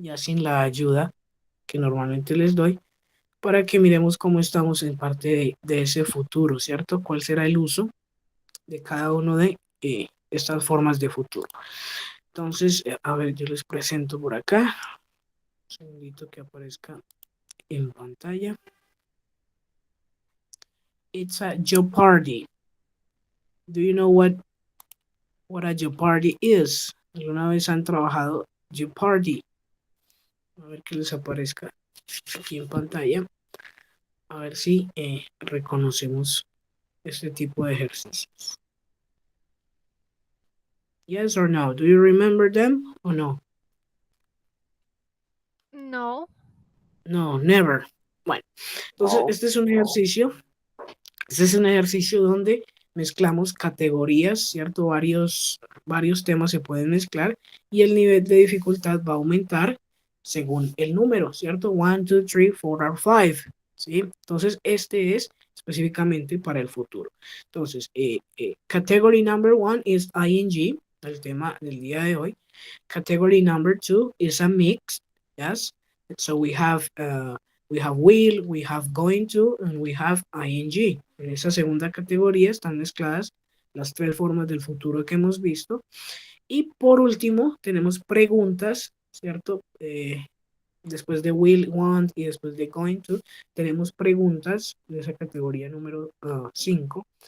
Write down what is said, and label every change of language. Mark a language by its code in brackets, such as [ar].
[es] Ya sin la ayuda que normalmente les doy, para que miremos cómo estamos en parte de ese futuro, ¿cierto? ¿Cuál será el uso de cada uno de estas formas de futuro? Entonces, a ver, yo les presento por acá. Un segundito que aparezca en pantalla. [en] It's a Jeopardy. Do you know what a Jeopardy is? [es] ¿Alguna vez han trabajado Jeopardy? A ver que les aparezca aquí en pantalla. A ver si reconocemos este tipo de ejercicios. [en] Yes or no? Do you remember them or no? No. No, never. Bueno, entonces No. [es] este es un ejercicio. Este es un ejercicio donde mezclamos categorías, ¿cierto? Varios temas se pueden mezclar y el nivel de dificultad va a aumentar según el número, ¿cierto? 1, 2, 3, 4 or 5, ¿sí? Entonces, este es específicamente para el futuro. Entonces, category number 1 is ing, el tema del día de hoy. [en] Category number 2 is a mix, yes? So we have will, we have going to, and we have ing. [es] En esa segunda categoría están mezcladas las tres formas del futuro que hemos visto. Y por último, tenemos preguntas, ¿cierto? Después de will, want y después de going to, tenemos preguntas de esa categoría número 5.